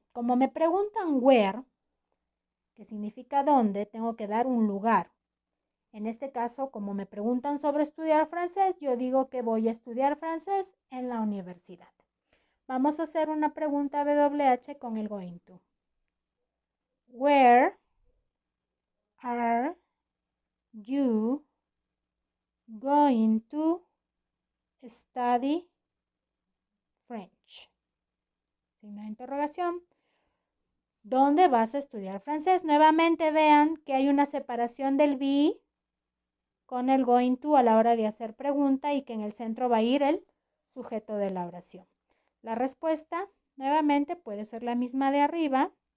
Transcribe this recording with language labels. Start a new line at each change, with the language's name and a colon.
Spanish: Como me preguntan where, que significa dónde, tengo que dar un lugar. En este caso, como me preguntan sobre estudiar francés, yo digo que voy a estudiar francés en la universidad. Vamos a hacer una pregunta WH con el going to.
English: Where are you going to study French?
Spanish: Signo de interrogación. ¿Dónde vas a estudiar francés? Nuevamente vean que hay una separación del be con el going to a la hora de hacer pregunta y que en el centro va a ir el sujeto de la oración. La respuesta, nuevamente, puede ser la misma de arriba.